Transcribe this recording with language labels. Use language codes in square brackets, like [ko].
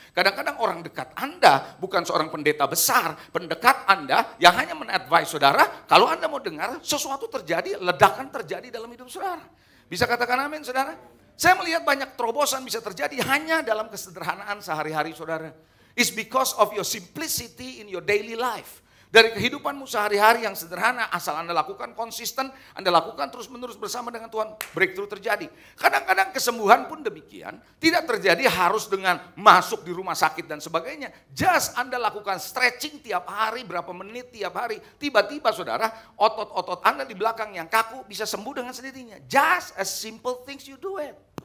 [id] Kadang-kadang orang dekat Anda bukan seorang pendeta besar, pendekat Anda yang hanya menadvise saudara, kalau Anda mau dengar sesuatu terjadi, ledakan terjadi dalam hidup saudara. Bisa katakan amin saudara? Saya melihat banyak terobosan bisa terjadi hanya dalam kesederhanaan sehari-hari saudara. [en] It's because of your simplicity in your daily life. [id] Dari kehidupanmu sehari-hari yang sederhana, asal Anda lakukan konsisten, Anda lakukan terus-menerus bersama dengan Tuhan, breakthrough terjadi. Kadang-kadang kesembuhan pun demikian, tidak terjadi harus dengan masuk di rumah sakit dan sebagainya. Just Anda lakukan stretching tiap hari, berapa menit tiap hari, tiba-tiba saudara, otot-otot Anda di belakang yang kaku bisa sembuh dengan sendirinya. [en] Just as simple things you do it.